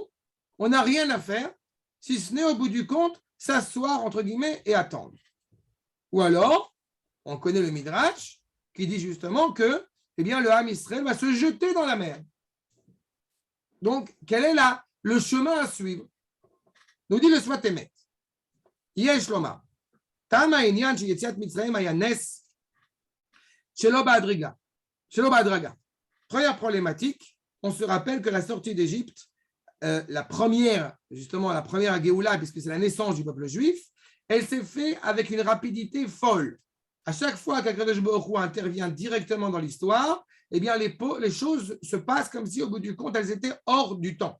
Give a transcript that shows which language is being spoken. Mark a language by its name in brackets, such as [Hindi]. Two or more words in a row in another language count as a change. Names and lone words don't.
[French] On n'a rien à faire, si ce n'est, au bout du compte, s'asseoir, entre guillemets, et attendre. Ou alors, on connaît le Midrash qui dit justement que eh bien, le Ham Israël va se jeter dans la mer. Donc, quel est là le chemin à suivre? Nous dit le Sfat Emet. [Hebrew] יש לומר. טעמא ענין ש יציאת מצרים היה נס שלא בהדרגה. [French] Première problématique, on se rappelle que la sortie d'Égypte, la première Géoula, puisque c'est la naissance du peuple juif, elle s'est faite avec une rapidité folle. À chaque fois qu'Akadosh Baruch Hu intervient directement dans l'histoire, eh bien les choses se passent comme si, au bout du compte, elles étaient hors du temps.